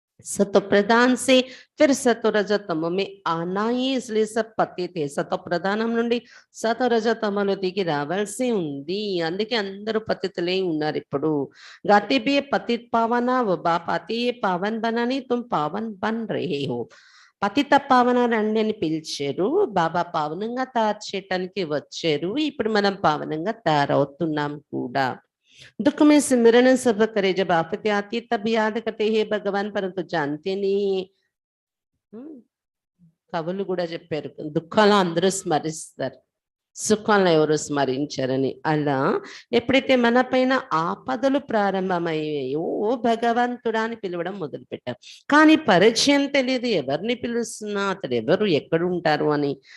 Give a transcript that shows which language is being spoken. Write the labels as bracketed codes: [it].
[hi] सतो प्रधान से फिर सतो रजतम में आना ही, इसलिए सब पति थे. [te] సతో ప్రధానం నుండి సతో రజతమలో దిగి రావాల్సి ఉంది, అందుకే అందరూ పతితులే ఉన్నారు ఇప్పుడు. [hi] गाते भी पतित पावना वो बाप आते ये पावन बनानी तुम पावन बन रहे हो. [te] పతిత పావన రండి అని పిలిచారు, బాబా పావనంగా తయారు చేయటానికి వచ్చారు. ఇప్పుడు మనం పావనంగా తయారవుతున్నాం కూడా. [hi] दुख में सिमरन सब करे, जब आफत आती तब याद करते हैं भगवान परंतु जानते नहीं. [te] కవులు కూడా చెప్పారు, దుఃఖాలు అందరూ స్మరిస్తారు, సుఖంలో ఎవరు స్మరించారని. అలా ఎప్పుడైతే మన పైన ఆపదలు ప్రారంభమయ్యాయో ఓ భగవంతుడా అని పిలవడం మొదలు పెట్టారు. కానీ పరిచయం తెలియదు, ఎవరిని పిలుస్తున్నా, అతడు ఎవరు, ఎక్కడ ఉంటారు అని.